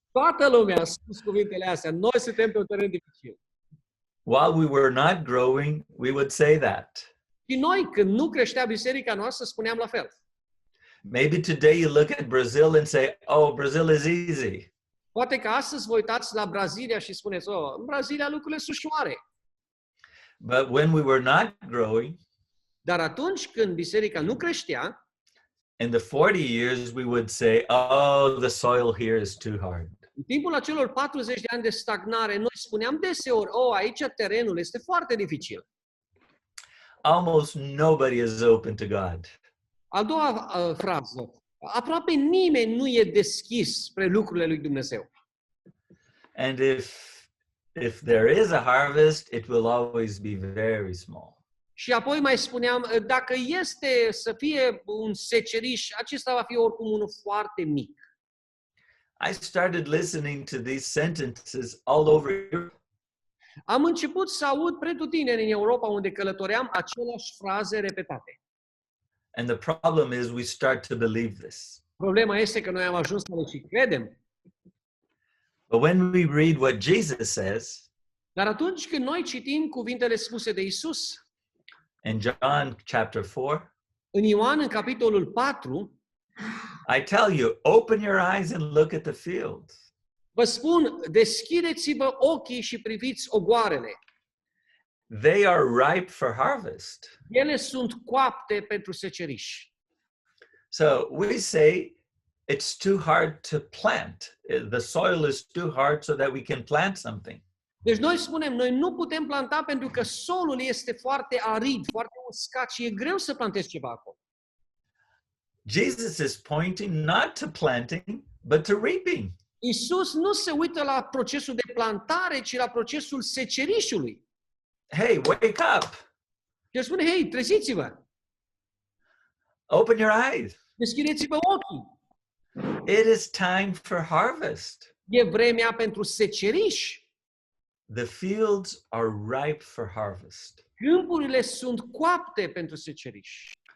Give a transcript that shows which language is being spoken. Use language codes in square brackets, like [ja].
[ro] Toată lumea a spus cuvintele astea. Noi suntem pe un teren dificil. [en] While we were not growing, we would say that. [ro] Și noi, când nu creștea biserica noastră, spuneam la fel. [en] Maybe today you look at Brazil and say, oh, Brazil is easy. [ro] Poate că astăzi vă uitați la Brazilia și spuneți, oh, în Brazilia lucrurile sunt ușoare. [en] But when we were not growing, [ro] Dar atunci când biserica nu creștea, [en] in the 40 years, we would say, oh, the soil here is too hard. [ro] în timpul acelor 40 de ani de stagnare, noi spuneam deseori, oh, aici terenul este foarte dificil. [en] Almost nobody is open to God. [ro] A doua frază, aproape nimeni nu e deschis spre lucrurile lui Dumnezeu. [en] And if there is a harvest, it will always be very small. [ro] Și apoi mai spuneam, dacă este să fie un seceriș, acesta va fi oricum unul foarte mic. [en] I started listening to these sentences all over Europe. [ro] Am început să aud pretutindeni în Europa, unde călătoream, aceleași fraze repetate. [en] And the problem is we start to believe this. [ro] Problema este că noi am ajuns să le și credem. [en] But when we read what Jesus says [ro] Dar atunci când noi citim cuvintele spuse de Isus, [en] in John chapter 4, [ro] în Ioan, în capitolul 4, [en] I tell you, open your eyes and look at the fields. [ro] vă spun, deschideți-vă ochii și priviți ogoarele. [en] They are ripe for harvest. [ro] Ele sunt coapte pentru seceriș. [en] So we say it's too hard to plant. The soil is too hard so that we can plant something. [ro] Deci noi spunem, noi nu putem planta pentru că solul este foarte arid, foarte uscat și e greu să plantezi ceva acolo. [en] Jesus is pointing not to planting, but to reaping. [ro] Isus nu se uită la procesul de plantare, ci la procesul secerișului. [en] Hey, wake up. [ro] Și el spune, hei, treziți-vă, [en] Open your eyes. [ro] deschideți-vă ochii. [en] It is time for harvest. [ro] E vremea pentru seceriș. [en] The fields are ripe for harvest. [ro] Câmpurile sunt coapte pentru seceriș.